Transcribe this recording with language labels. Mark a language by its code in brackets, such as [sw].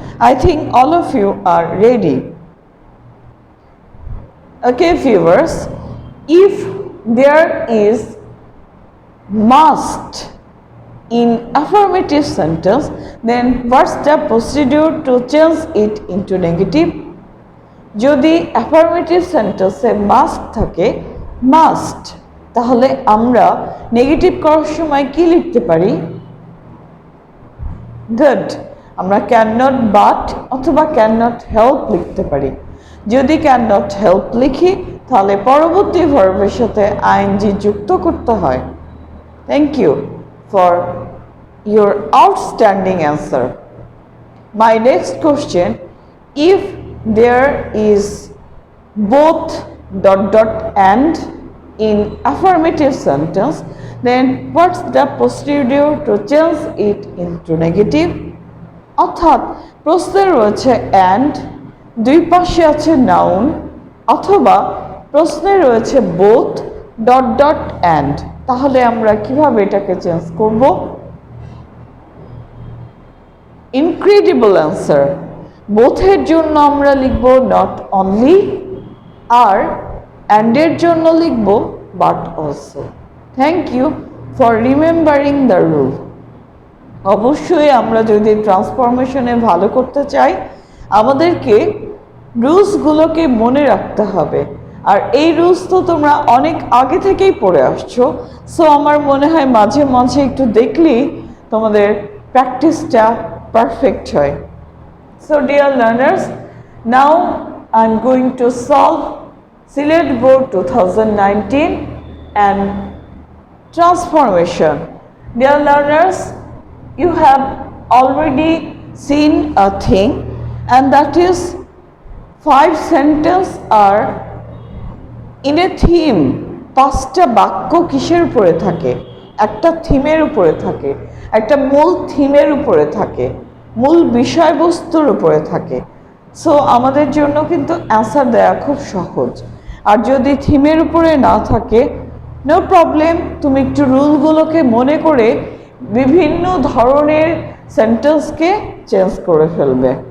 [en] I think all of you are ready. Okay viewers, if there is must in affirmative sentence, then what's the procedure to change it into negative? [bn] যদি affirmative sentence এ must থাকে, must, তাহলে আমরা negative করার সময় কি লিখতে পারি? Good, আমরা cannot but অথবা cannot help লিখতে পারি। যদি cannot help লিখি তাহলে পরবর্তী ভার্বের সাথে ing যুক্ত করতে হয়। [en] Thank you for your outstanding answer. My next question, if there is both ... and in affirmative sentence, then what's the procedure to change it into negative? [bn] অর্থাৎ প্রশ্নে রয়েছে and, দুই পাশে আছে noun, অথবা প্রশ্নে রয়েছে both ... and, তাহলে আমরা কিভাবে এটাকে চেঞ্জ করব? [en] Incredible answer. [bn] both এর জন্য আমরা লিখব not only, আর and এর জন্য লিখব but also. [en] Thank you for remembering the rule. [bn] অবশ্যই আমরা যদি ট্রান্সফরমেশনে ভালো করতে চাই আমাদেরকে রুলসগুলোকে মনে রাখতে হবে, আর এই রুলস তো তোমরা অনেক আগে থেকেই পড়ে আসছো, সো আমার মনে হয় মাঝে মাঝে একটু দেখলেই তোমাদের প্র্যাকটিসটা পারফেক্ট হয়। [en] So dear learners, now I'm going to solve Select Board 2019 and transformation. Dear learners, you have already seen a thing, and that is 5 sentences are in a theme. [bn] 5টা বাক্য কিসের উপরে থাকে? একটা থিমের উপরে থাকে, একটা মূল থিমের উপরে থাকে, মূল বিষয়বস্তুর উপরে থাকে। সো আমাদের জন্য কিন্তু অ্যান্সার দেওয়া খুব সহজ। আর যদি থিমের উপরে না থাকে, নো প্রবলেম, তুমি একটু রুলগুলোকে মনে করে বিভিন্ন ধরনের সেন্টেন্সকে চেঞ্জ করে ফেলবে।